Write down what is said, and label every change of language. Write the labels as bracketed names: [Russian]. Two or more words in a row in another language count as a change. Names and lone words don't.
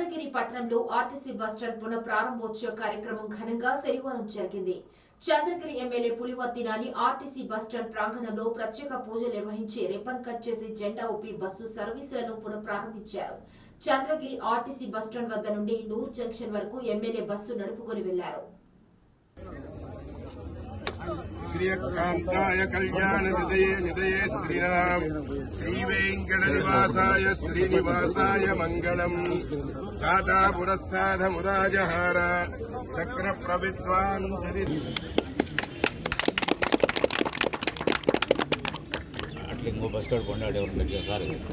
[Telugu] పట్టణంలో ఆర్టీసీ బస్టాండ్ పునః ప్రారంభోత్సవ కార్యక్రమం ఘనంగా శనివారం జరిగింది. చంద్రగిరి ఎమ్మెల్యే పులివర్తి నాని ఆర్టీసీ బస్టాండ్ ప్రాంగణంలో ప్రత్యేక పూజలు నిర్వహించి రిబ్బన్ కట్ చేసి జెండా ఊపి బస్సు సర్వీసులను పునః ప్రారంభించారు. చంద్రగిరి ఆర్టీసీ బస్టాండ్ వద్ద నుండి నూర్ జంక్షన్ వరకు ఎమ్మెల్యే బస్సు నడుపుకొని వెళ్లారు. [Sanskrit] श्रीकांताय कल्याण निधये निधये श्रीराम श्रीवेंकट निवासाय श्रीनिवासाय मंगलम दाता पुरस्ताद मुदाजहार चक्र प्रविद्वान् [Telugu] ఇంకో బస్ కార్డు కొండాడు ఎవరు సార్